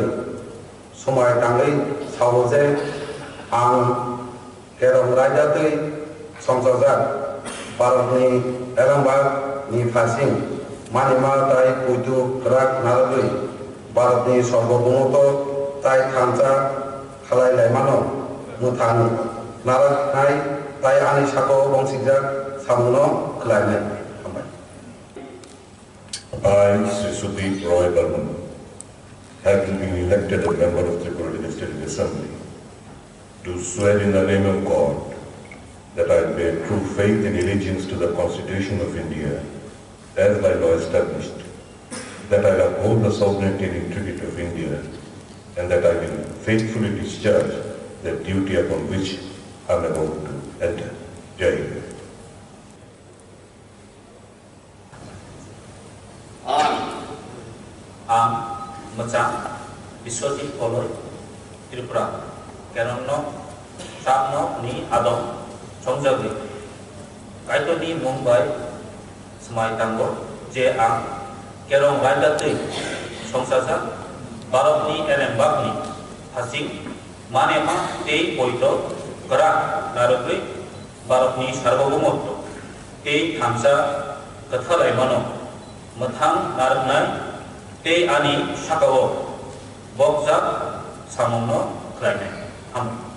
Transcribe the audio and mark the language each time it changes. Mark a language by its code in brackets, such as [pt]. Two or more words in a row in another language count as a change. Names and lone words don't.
[trp] सुमायदांगुई सावो जे आं केरं रायजोआरि संसाजाक भारतनि एलेमबागनि फाइसिं मालेमाते पुइतु पुराक नारगुई भारतनि सार्वभौमत्व ताई थानसा खालायलायमानो मुथां नारगनाय ताई आनि साको बंसिजाक सामुनो खालायनाय हामबाय। [en] I, Sri Sudeep Roy Burman, having been elected a member of Tripura Legislative Assembly, do swear in the name of God that I will bear true faith and allegiance to the Constitution of India as by law established, that I will uphold the sovereignty and integrity of India, and that I will faithfully discharge the duty upon which I am about to enter. Jai Hind. [trp] आं मोजां बिश्वजित बलय त्रिपुरा केरं साबनि आदं संजागुई कायट'नि मुंबाइ समायदांगो जे आं केरं रायजोआरि संसाजा भारतनि एलेम्बागनि हासिं मानेमा ते पवित्र करा नारगै भारतनि सार्वभौमत्व ते थामसा कथालायमानो मोथां नारगनाय ते आनि साकाओ बकजाक सामंनो खालायनाय हामो